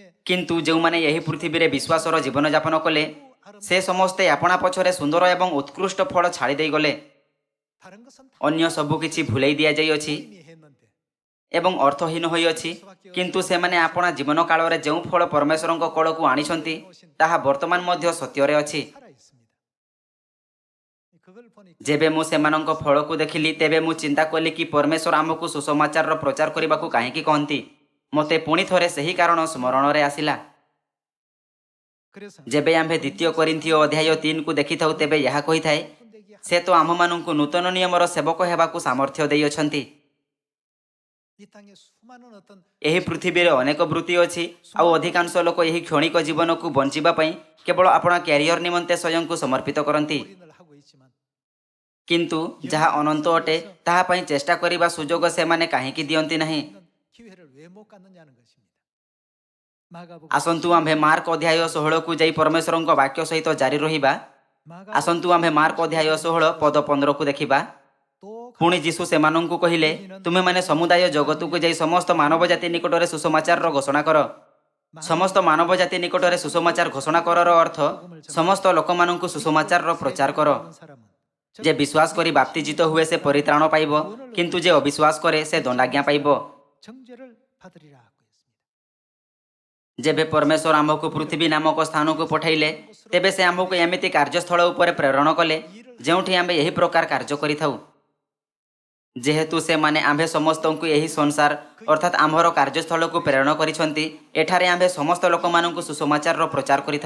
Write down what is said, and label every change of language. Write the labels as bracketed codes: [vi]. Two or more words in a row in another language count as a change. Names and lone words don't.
[or] କିନ୍ତୁ ଯେଉଁମାନେ ଏହି ପୃଥିବୀରେ ବିଶ୍ୱାସର ଜୀବନଯାପନ କଲେ, ସେ ସମସ୍ତେ ଆପଣା ପଛରେ ସୁନ୍ଦର ଏବଂ ଉତ୍କୃଷ୍ଟ ଫଳ ଛାଡ଼ି ଦେଇଗଲେ। [ko] 다른 것은 다 [or] ଅନ୍ୟ ସବୁ କିଛି ଭୁଲେଇ ଦିଆଯାଇଅଛି [ko] 이미 했는데 [or] ଏବଂ ଅର୍ଥହୀନ ହୋଇଅଛି। କିନ୍ତୁ ସେମାନେ ଆପଣା ଜୀବନ କାଳରେ ଯେଉଁ ଫଳ ପରମେଶ୍ୱରଙ୍କ କୋଳକୁ ଆଣିଛନ୍ତି, ତାହା ବର୍ତ୍ତମାନ ମଧ୍ୟ ସତ୍ୟରେ ଅଛି। [ko] 살아 있습니다. 그걸 보니 [or] ଯେବେ ମୁଁ ସେମାନଙ୍କ ଫଳକୁ ଦେଖିଲି, ତେବେ ମୁଁ ଚିନ୍ତା କଲି କି ପରମେଶ୍ୱର ଆମକୁ ସୁସମାଚାରର ପ୍ରଚାର କରିବାକୁ କାହିଁକି କହନ୍ତି। ମୋତେ ପୁଣି ଥରେ ସେହି କାରଣ ସ୍ମରଣରେ ଆସିଲା। [ko] 그래서 [or] ଯେବେ ଆମ୍ଭେ ଦ୍ୱିତୀୟ କୋରିନ୍ଥୀୟ ଅଧ୍ୟାୟ 3କୁ ଦେଖିଥାଉ, ତେବେ ଏହା କହିଥାଏ, ସେ ତ ଆମମାନଙ୍କୁ ନୂତନ ନିୟମର ସେବକ ହେବାକୁ ସାମର୍ଥ୍ୟ ଦେଇଅଛନ୍ତି। [ko] 이 땅에 수많은 어떤 [or] ଏହି ପୃଥିବୀରେ ଅନେକ ବୃତ୍ତି ଅଛି, ଆଉ ଅଧିକାଂଶ ଲୋକ ଏହି କ୍ଷଣିକ ଜୀବନକୁ ବଞ୍ଚିବା ପାଇଁ କେବଳ ଆପଣା କ୍ୟାରିୟର ନିମନ୍ତେ ସ୍ୱୟଂକୁ ସମର୍ପିତ କରନ୍ତି। [ko] 올인을 하고 있지만 [or] କିନ୍ତୁ ଯାହା ଅନନ୍ତ ଅଟେ, ତାହା ପାଇଁ ଚେଷ୍ଟା କରିବା ସୁଯୋଗ ସେମାନେ କାହିଁକି ଦିଅନ୍ତି ନାହିଁ? [ko] 있는 기회를 왜 못 갖느냐는 것입니다. 마가복음 [or] ଆସନ୍ତୁ ଆମ୍ଭେ ମାର୍କ ଅଧ୍ୟାୟ 16କୁ ଯାଇ ପରମେଶ୍ୱରଙ୍କ ବାକ୍ୟ ସହିତ ଜାରି ରହିବା। [ko] 마가복음 [or] ଆସନ୍ତୁ ଆମ୍ଭେ ମାର୍କ ଅଧ୍ୟାୟ 16 ପଦ 15କୁ ଦେଖିବା। [ko] 또 [or] ପୁଣି ଯୀଶୁ ସେମାନଙ୍କୁ କହିଲେ, ତୁମେମାନେ ସମୁଦାୟ ଜଗତକୁ ଯାଇ ସମସ୍ତ ମାନବ ଜାତି ନିକଟରେ ସୁସମାଚାରର ଘୋଷଣା କର। ସମସ୍ତ ମାନବ ଜାତି ନିକଟରେ ସୁସମାଚାର ଘୋଷଣା କରର ଅର୍ଥ ସମସ୍ତ ଲୋକମାନଙ୍କୁ ସୁସମାଚାରର ପ୍ରଚାର କର। [ko] 모든 사람은 [or] ଯେ ବିଶ୍ୱାସ କରି ବାପ୍ତିଜିତ ହୁଏ ସେ ପରିତ୍ରାଣ ପାଇବ, କିନ୍ତୁ ଯେ ଅବିଶ୍ୱାସ କରେ ସେ ଦଣ୍ଡାଜ୍ଞା ପାଇବ। [ko] 정죄를 받으리라 하고 했습니다. [or] ଯେବେ ପରମେଶ୍ୱର ଆମ୍ଭକୁ ପୃଥିବୀ ନାମକ ସ୍ଥାନକୁ ପଠାଇଲେ, ତେବେ ସେ ଆମ୍ଭକୁ ଏମିତି କାର୍ଯ୍ୟସ୍ଥଳ ଉପରେ ପ୍ରେରଣ କଲେ ଯେଉଁଠି ଆମ୍ଭେ ଏହି ପ୍ରକାର କାର୍ଯ୍ୟ କରିଥାଉ। ଯେହେତୁ ସେମାନେ ଆମ୍ଭେ ସମସ୍ତଙ୍କୁ ଏହି ସଂସାର ଅର୍ଥାତ୍ ଆମ୍ଭର କାର୍ଯ୍ୟସ୍ଥଳକୁ ପ୍ରେରଣ କରିଛନ୍ତି, ଏଠାରେ ଆମ୍ଭେ ସମସ୍ତ ଲୋକମାନଙ୍କୁ ସୁସମାଚାରର ପ୍ରଚାର କରିଥାଉ।